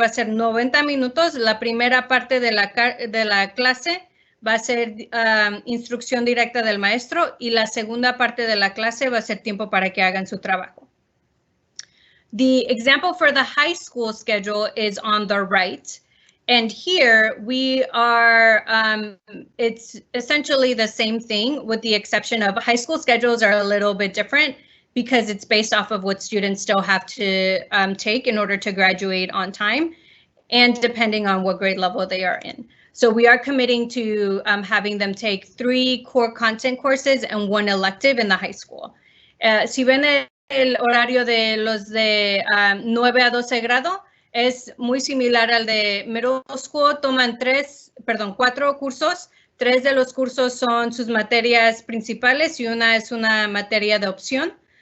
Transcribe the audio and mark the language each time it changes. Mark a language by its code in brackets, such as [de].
[es] Va a ser 90 minutos. La primera parte de la clase va a ser instrucción directa del maestro, y la segunda parte de la clase va a ser tiempo para que hagan su trabajo. [en] The example for the high school schedule is on the right. And here we are, it's essentially the same thing, with the exception of high school schedules are a little bit different because it's based off of what students still have to take in order to graduate on time, and depending on what grade level they are in. So we are committing to having them take 3 core content courses and 1 elective in the high school. [es] Si ven el horario de los de 9 a 12 grado, es muy similar al de middle school. Toman 4 cursos. 3 de los cursos son sus materias principales y una es una materia de opción.